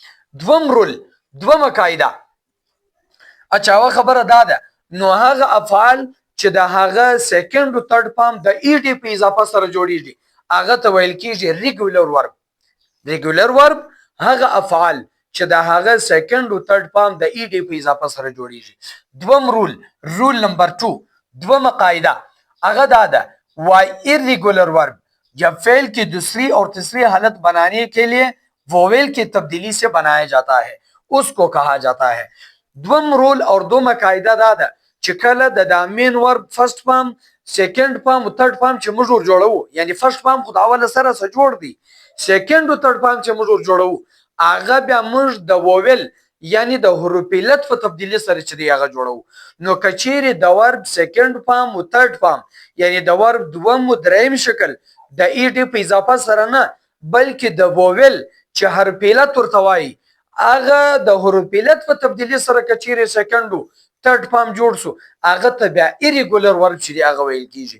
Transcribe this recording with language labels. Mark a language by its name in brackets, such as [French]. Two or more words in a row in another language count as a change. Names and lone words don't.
[Pashto] دومره قاعده اچھا خبره دا ده نو هغه افعال چې د هغه سیکنډ او [English] third form [Pashto] د ای ډی په اضافه سره جوړیږي هغه ته ویل کیږي [English] regular verb. [Pashto] هغه افعال چې د هغه سیکنډ او [English] third form [Pashto] د ای ڈی په اضافه سره جوړیږي. دوم رول نمبر 2 دوم قاعده هغه دا ده وائی [English] irregular verb [Urdu] جب فعل کی دوسری اور تیسری حالت بنانے کے لیے ووول کی تبدیلی سے بنایا جاتا ہے اس کو کہا جاتا ہے. [Pashto] دوم رول और دوم قاعده دا ده چې کله د [English] main verb first form second form [Pashto] او [English] third form [Pashto] چې موږ جوړو یعنی [English] first form [Pashto] خو دا اول سره سره جوړ دی سیکنډ او [English] third form [Pashto] چې موږ جوړو هغه بیا موږ د وویل یعنی د حروف علت په تبدیلی سره چې دی هغه جوړو. نو کچېری د [English] verb second form [Pashto] او [English] third form [Pashto] یعنی د ورب دوم او دریم شکل د ای ډی په اضافه سره نه بلکې د وویل چې حرف علت ورته وایي هغه د حروف علت په تبدیلی سره کچېری سیکنډ او [English] third form [Pashto] جوړ سو هغه ته بیا [English] irregular verb [Pashto] چې دی هغه ویل کیږي.